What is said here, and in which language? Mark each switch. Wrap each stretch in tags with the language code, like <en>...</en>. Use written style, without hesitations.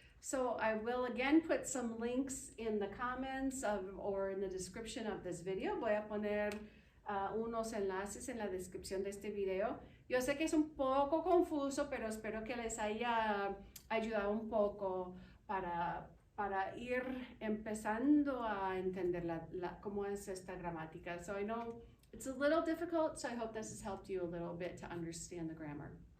<en>So I will again put some links in the comments or in the description of this video.</en> <es>Voy a poner unos enlaces en la descripción de este video. Yo sé que es un poco confuso, pero espero que les haya ayudado un poco para ir empezando a entender cómo es esta gramática.</es> <en>So I know it's a little difficult, so I hope this has helped you a little bit to understand the grammar.</en>